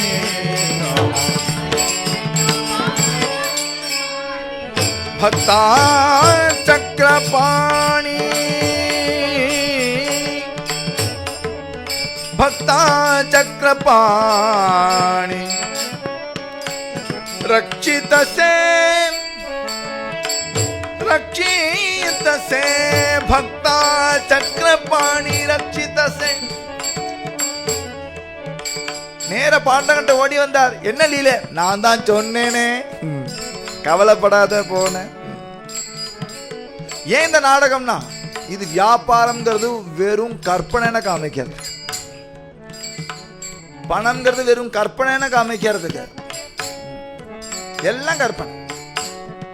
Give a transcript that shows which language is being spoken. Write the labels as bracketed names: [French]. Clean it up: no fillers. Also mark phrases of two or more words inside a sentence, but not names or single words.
[Hindi] भक्ता चक्रपाणी, भक्ता चक्रपाणी रक्षित से, रक्षित से, भक्ता चक्रपाणी रक्षित से. [Tamil] நேர பாண்டகன்ட்ட ஓடி வந்தார். என்ன லீல? நான் தான் சொன்னேனே, கவலைப்படாத போன. ஏன் இந்த நாடகம்னா, இது வியாபாரம்ங்கிறது வெறும் கற்பனை காமிக்கிறது, பணம்ங்கிறது வெறும் கற்பனை காமிக்கிறதுக்கு, எல்லாம் கற்பனை.